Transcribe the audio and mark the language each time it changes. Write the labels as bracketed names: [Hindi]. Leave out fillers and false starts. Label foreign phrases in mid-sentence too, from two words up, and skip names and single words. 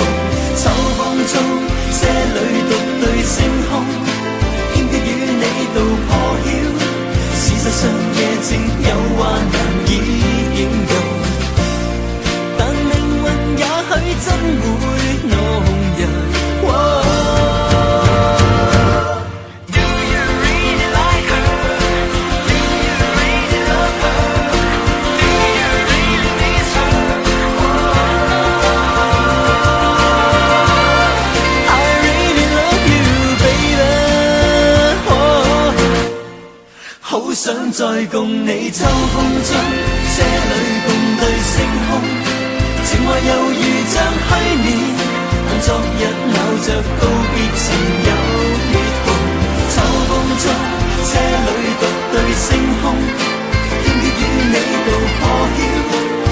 [Cantonese] 秋風中，這裏獨對星空，欠缺與你道破曉。事實上，夜靜有話難以形容。也許真會弄人。 [English] Do you really like her? Do you really love her? Do you really miss her? I really love you, baby. [Cantonese] 好想再共你秋風中，這裏共對星空。情話猶如像虛擬，但昨日咬着告別曾有裂縫。秋風中，這裏獨對星空，欠缺與你道破曉。